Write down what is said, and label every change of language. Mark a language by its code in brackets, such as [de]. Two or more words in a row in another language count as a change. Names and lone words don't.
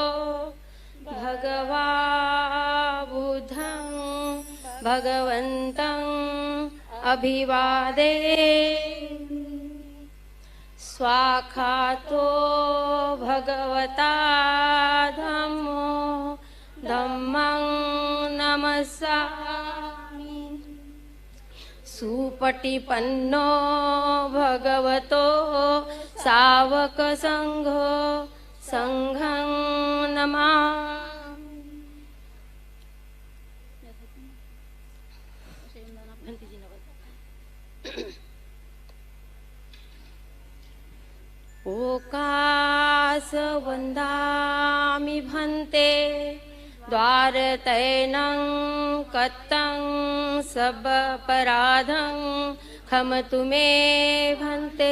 [pi] भगवा बुद्धं भगवन्तं अभिवादे स्वाखातो भगवता धम्मो धम्मं नमस्सामि। सुपटिपन्नो भगवतो सावक संघो संघं नमामि। ओकास वन्दामि भन्ते द्वारतैनं कत्तं सबपराधं खमतु मे भन्ते।